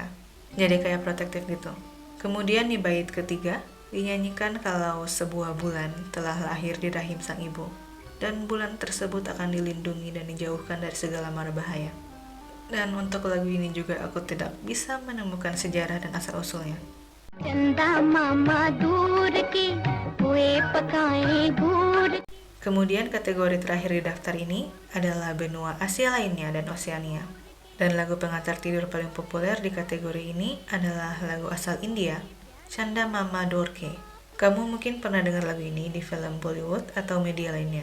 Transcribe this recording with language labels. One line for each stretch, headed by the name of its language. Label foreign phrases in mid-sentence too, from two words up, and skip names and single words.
Indonesian: Jadi kayak protektif gitu. Kemudian di bait ketiga, dinyanyikan kalau sebuah bulan telah lahir di rahim sang ibu, dan bulan tersebut akan dilindungi dan dijauhkan dari segala mara bahaya. Dan untuk lagu ini juga aku tidak bisa menemukan sejarah dan asal-usulnya.
Hindi: चंदा मामा दूर की हुए पकाए गुड़.
Indonesian: Kemudian kategori terakhir di daftar ini adalah benua Asia lainnya dan Oseania. Dan lagu pengantar tidur paling populer di kategori ini adalah lagu asal India, Chanda Mama Dorke. Kamu mungkin pernah dengar lagu ini di film Bollywood atau media lainnya.